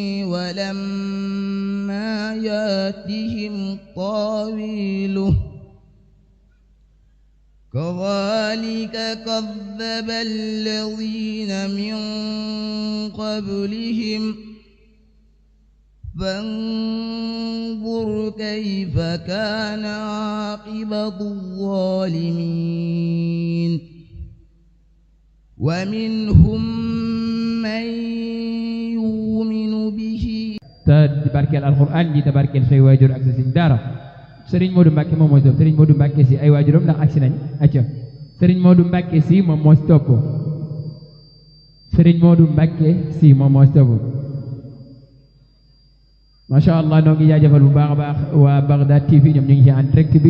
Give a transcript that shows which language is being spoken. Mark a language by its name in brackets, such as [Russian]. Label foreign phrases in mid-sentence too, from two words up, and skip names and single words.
[Arabic] ولما ياتهم تاويله كذلك كذب الذين من قبلهم فانظر كيف كان عاقبة الظالمين. ومنهم من يؤمن به. [Wolof] Tabarkeel Alxuraan ji, tabarkeel say waajur ak sa sëriñ daara. Sëriñ Modou Mbacke moom moo si topp. Sëriñ Modou Mbacke si ay waajuram ndax agsi nañ. acca Sëriñ Modou Mbacke si moom moo si topp. Sëriñ Modou Mbacke si moom moo si topp. [Arabic] ما شاء الله, [Wolof] noo ngi jaajëfal bu baax a baax waa Baghdad TV, ñoom ñu ngi ci [French] en direct [Wolof] bi.